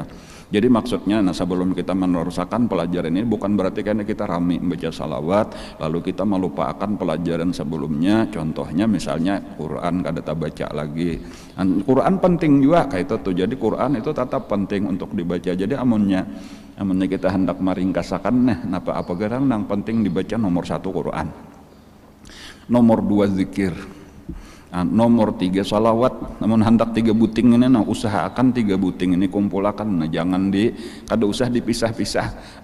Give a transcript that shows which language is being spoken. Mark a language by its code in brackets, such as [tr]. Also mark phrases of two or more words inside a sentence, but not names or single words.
[id] Jadi maksudnya, nah sebelum kita meneruskan pelajaran ini bukan berarti karena kita rame membaca salawat lalu kita melupakan pelajaran sebelumnya. [bjn] Contohnya misalnya Quran kada baca lagi. [id] Dan Quran penting juga kayak itu tuh. Jadi Quran itu tetap penting untuk dibaca. [bjn] Jadi amunnya kita hendak meringkasakan napa apa gerang yang penting dibaca nomor 1 Quran, nomor 2 zikir, nomor 3 salawat. Namun hendak 3 buting ini usahakan 3 buting ini kumpulakan, jangan kada usah dipisah-pisah.